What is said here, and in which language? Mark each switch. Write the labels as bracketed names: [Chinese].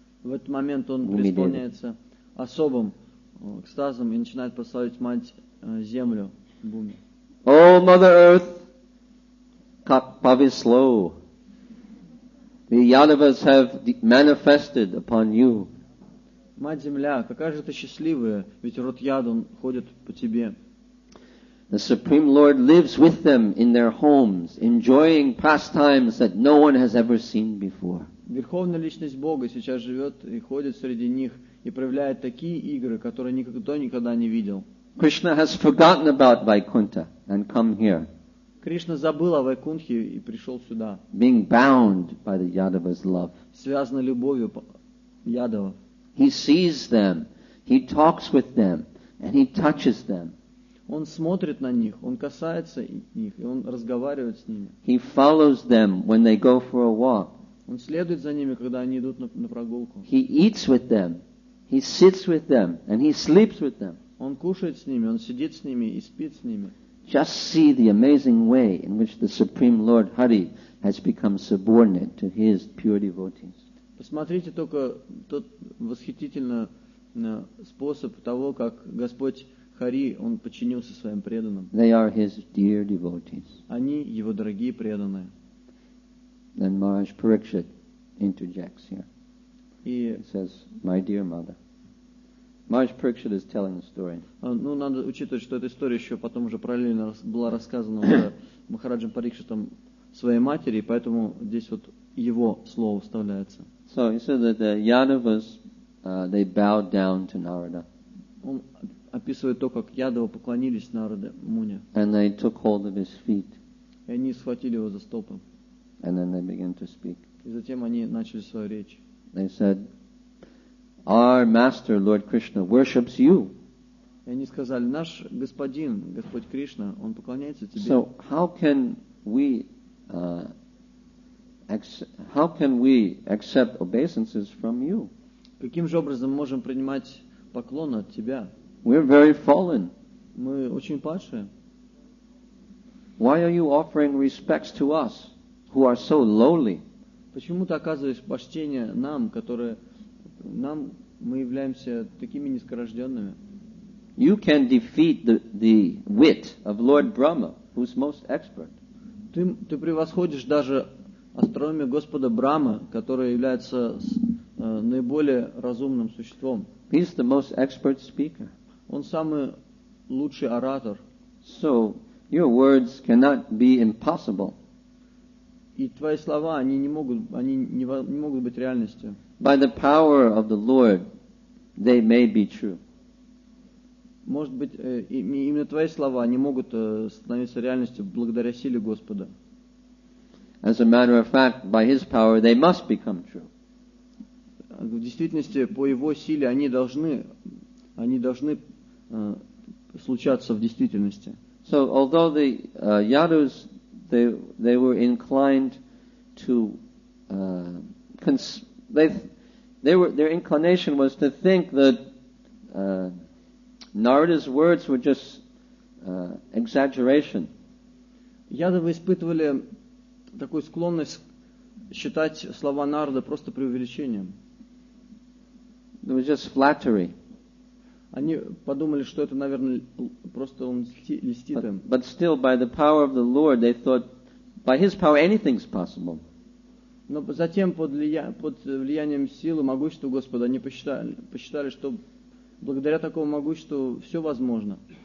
[Russian] В этот момент он преисполняется особым экстазом и начинает прославить Мать Землю, Буми. [English] Oh, Mother Earth, Pavislo, the Yadavas have manifested upon you. [Russian] Мать Земля, какая же ты счастливая, ведь род Яду ходит по тебе. [English] The Supreme Lord lives with them in their homes, enjoying pastimes that no one has ever seen before. [Russian] Верховная Личность Бога сейчас живет и ходит среди них и проявляет такие игры, которые никто никогда не видел. [English] Krishna has forgotten about Vaikuntha and come here. [Russian] Кришна забыл о Вайкунтхе и пришел сюда. [English] Being bound by the Yadavas' love. [Russian] Связан любовью Ядавов. [English] He sees them, he talks with them, and he touches them. [Russian] Он смотрит на них, он касается них, и он разговаривает с ними. [English] He follows them when they go for a walk. [Russian] Он следует за ними, когда они идут на прогулку. [English] He eats with them, he sits with them, and he sleeps with them. [Russian] Он кушает с ними, он сидит с ними и спит с ними. [English] Just see the amazing way in which the Supreme Lord Hari has become subordinate to his pure devotees. [Russian] Посмотрите только тот восхитительный способ того, как Господь Хари, он подчинился своим преданным. [English] They are his dear devotees. [Russian] Они его дорогие преданные. [English] Then Maharaj Parikshit interjects here. [Russian] И [English] He says, "My dear mother." Maharaj Parikshit is telling the story. [Russian] ну, надо учитывать, что эта история еще потом уже параллельно была рассказана уже Махараджем Парикшитом своей матери, и поэтому здесь вот его слово вставляется. [English] So he said that the Yadavas, they bowed down to Narada. [Russian] Он описывает то, как Ядавы поклонились Нараде Муне. [English] And they took hold of his feet. [Russian] И они схватили его за стопы. [English] And then they began to speak. [Russian] И затем они начали свою речь. [English] They said, "Our master, Lord Krishna, worships you. [Russian] И они сказали, наш господин, Господь Кришна, он поклоняется тебе. [English] So how can we accept obeisances from you? [Russian] Каким же образом мы можем принимать поклон от тебя? [English] We're very fallen. [Russian] Мы очень падшие. [English] Why are you offering respects to us, who are so lowly?" [Russian] Почему ты оказываешь почтение нам, мы являемся такими низкорожденными? [English] You can defeat the wit of Lord Brahma, who's most expert. [Russian] Ты превосходишь даже остроумие Господа Брахмы, который является наиболее разумным существом. [English] He's the most expert speaker. [Russian] Он самый лучший оратор. [English] So your words cannot be impossible. [Russian] И твои слова, они не могут быть реальностью. [English] By the power of the Lord, they may be true. [Russian] Может быть, именно твои слова не могут становиться реальностью благодаря силе Господа. [English] As a matter of fact, by His power, they must become true. [Russian] В действительности, по Его силе они должны случаться в действительности. [English] So, although the Yadus, they were inclined to, their inclination was to think that Narada's words were just exaggeration. [Russian] Ядавы испытывали такую склонность считать слова Нарада просто преувеличением. [English] It was just flattery. [Russian] Они подумали, что это, наверное, просто он льстит им. [English] But still, by the power of the Lord, they thought, by His power, anything's possible. [Russian] Но затем, под влиянием силы, могущества Господа, они посчитали, что благодаря такому могуществу все возможно.